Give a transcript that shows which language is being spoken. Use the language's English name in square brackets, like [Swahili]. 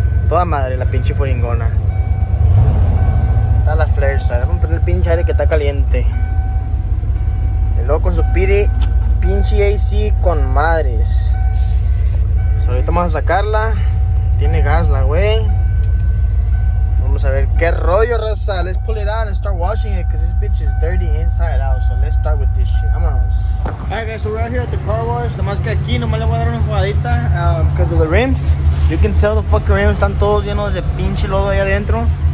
[Spanish] Toda madre la pinche foringona. Está la flare side. Vamos a prender el pinche aire que está caliente. Y luego con su pinche AC con madres. So, ahorita vamos a sacarla. Tiene gas la güey. Vamos a ver qué rollo, raza. [English] Let's pull it out and start washing it, because this bitch is dirty inside out. So let's start with this shit. Vámonos. Alright, guys, so we're out here at the car wash. [Spanish] Nomás que aquí nomás le voy a dar una enjuagadita [English] because of the rims. You can tell the fucking rims [Spanish] están todos llenos de pinche lodo ahí adentro.